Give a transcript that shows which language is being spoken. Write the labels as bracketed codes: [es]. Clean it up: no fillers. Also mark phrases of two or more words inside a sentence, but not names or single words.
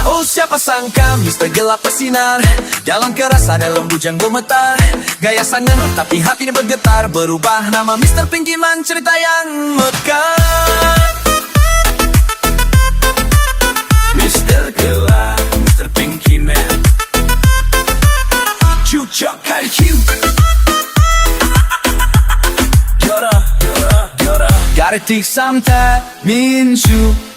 [id] Oh siapa sangka Mr. Gelap bersinar. Dalam keras ada lembut yang gemetar. Gaya sangar tapi hatinya bergetar. Berubah nama Mr. Pinky Man, cerita yang mekar. Mr. Gelap, Mr. Pinky Man. Cucok IQ. Jora, jora, jora. [en] Gotta take some time, Minju.